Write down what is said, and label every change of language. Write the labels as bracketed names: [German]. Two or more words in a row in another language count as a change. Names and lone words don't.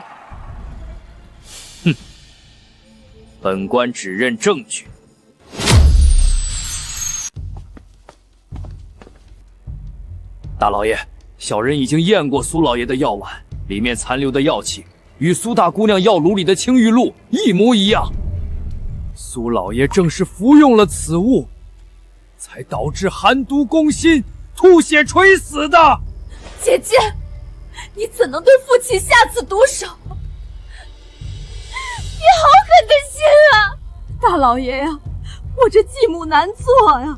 [Chinese] 哼，本官只認證據。大老爺，小人已經驗過蘇老爺的藥碗，裡面殘留的藥氣與蘇大姑娘藥爐裡的青玉露一模一樣。蘇老爺正是服用了此物，才導致寒毒攻心，吐血垂死的。姐姐，你怎能對父親下此毒手？你好狠的心啊！大老爺呀，我這繼母難做呀。